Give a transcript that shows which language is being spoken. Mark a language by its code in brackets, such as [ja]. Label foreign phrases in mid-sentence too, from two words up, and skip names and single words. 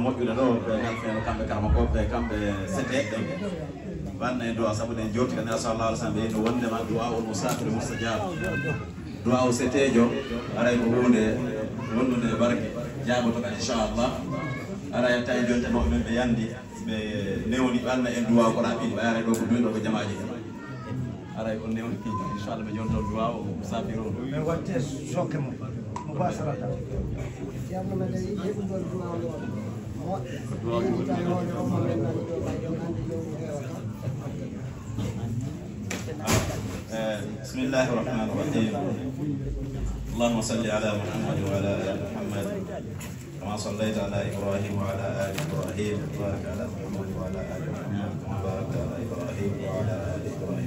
[ff] moƴƴude ɗo ɓe galfeno kamɓe karmakoɓe kamɓe seteɗɗen wanna e duwaw saabu ɗen jorti ka nera [ar] صلى الله عليه وسلم [ff] ɓe no wondema duwaw on [ar] مسافر مستجاب [ff] duwaw setejo aray ko hunde wonnude barke jabotoka inchallah aray tawi joni tanoɓe men ɓe yandi ɓe newni ɓanna en duwaw ko raɓɓiɗi ɓe ara ɗo ko duwiɗo ko jamaji aray on newni piiji inchallah ɓe jonto duwaw o musafiri o ɓe watte sokke mo basarata ceerno meɗen heɓugol duwaw ɗo moƴƴita hoore o mo men nani ɗo ɓay ɗon andi jomum hewata [ar] بسم الله الرحمن الرحيم اللهم صل على محمد وعلى ال محمد كما صليت على ابراهيم وعلى ال ابراهيم وبارك على محمد وعلى ال محمد كما باركت على ابراهيم وعلى ال ابراهيم